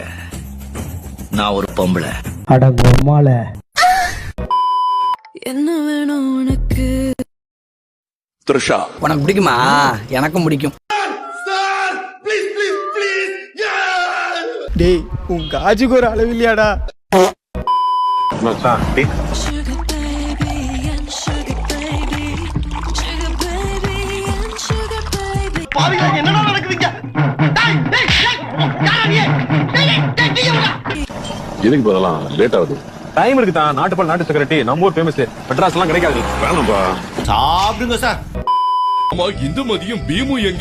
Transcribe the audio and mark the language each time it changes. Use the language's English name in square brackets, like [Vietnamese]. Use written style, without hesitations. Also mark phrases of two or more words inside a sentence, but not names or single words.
[Tamil] நான் ஒரு பொம்பளை. அடங்கம்மால என்ன வேணும் உனக்கு? த்ரிஷா உனக்கு பிடிக்குமா? எனக்கும் பிடிக்கும். டேய் உன் காஜுக்கு ஒரு அளவு இல்லையாடா? [English] Sugar baby and sugar baby, sugar baby and sugar baby. [Tamil] என்னடா நடக்குதுங்க? எதுக்கு போதெல்லாம் லேட் ஆகுது? டைம் இருக்கு தான். நாட்டுப்பால் நாட்டு செக்ரட்டரி நம்ம ஊர் ஃபேமஸ். மெட்ராஸ் எல்லாம் கிடைக்காது. வேணாம்பா. சாப்பிடுங்க சார். ஆமா, இந்துமதியும் பீமும் எங்க?